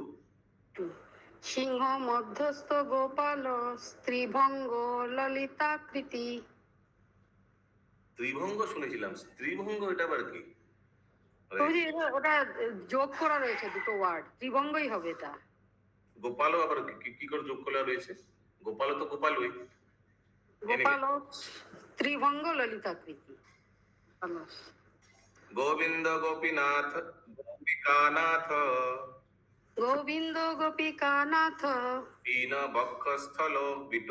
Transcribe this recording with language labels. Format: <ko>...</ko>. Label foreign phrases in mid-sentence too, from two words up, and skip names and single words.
<sa>সিংহ মধ্যস্থ গোপাল স্ত্রীভঙ্গ ললিতাকৃতি।</sa> <bn>ত্রিভঙ্গ শুনেছিলাম, স্ত্রীভঙ্গ এটা আবার কি? ওটা যোগ করা রয়েছে দুটো ওয়ার্ড, ত্রিভঙ্গই হবে এটা। গোপালও আবার কি করে যোগ করা রয়েছে? গোপালও তো গোপালই।</bn> <sa>গোপাল ত্রিভঙ্গ ললিতাকৃতি। গোবিন্দ গোপীনাথ গোপিকানাথ, গোবিন্দ গোপিকানাথ পীন বক্ষস্থল বিট,</sa>